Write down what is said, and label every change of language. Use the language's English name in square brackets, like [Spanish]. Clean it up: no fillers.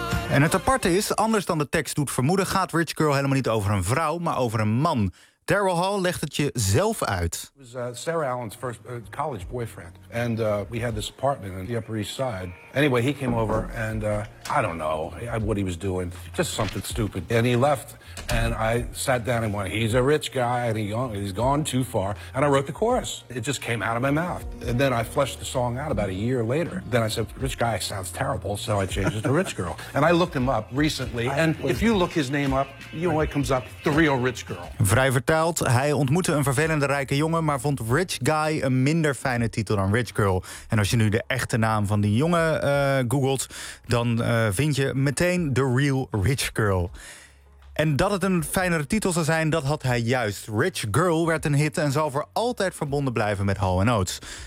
[Dutch] En het aparte is, anders dan de tekst doet vermoeden, gaat Rich Girl helemaal niet over een vrouw, maar over een man. Daryl Hall legt het je zelf uit. [English] It was Sarah Allen's first college boyfriend. And we had this apartment in the Upper East Side. Anyway, he came over and I don't know what he was doing. Just something stupid. And he left and I sat down and went, he's a rich guy and he's gone too far. And I wrote the chorus. It just came out of my mouth. And then I fleshed the song out about a year later. Then I said, rich guy sounds terrible, so I changed it to rich girl. And I looked him up recently. And if you look his name up, you know what comes up? The real rich girl. [Dutch] Vrij vertaald, hij ontmoette een vervelende rijke jongen, maar vond rich guy een minder fijne titel dan Rich Girl. En als je nu de echte naam van die jongen googelt, dan vind je meteen The Real Rich Girl. En dat het een fijnere titel zou zijn, dat had hij juist. Rich Girl werd een hit en zal voor altijd verbonden blijven met Hall & Oates.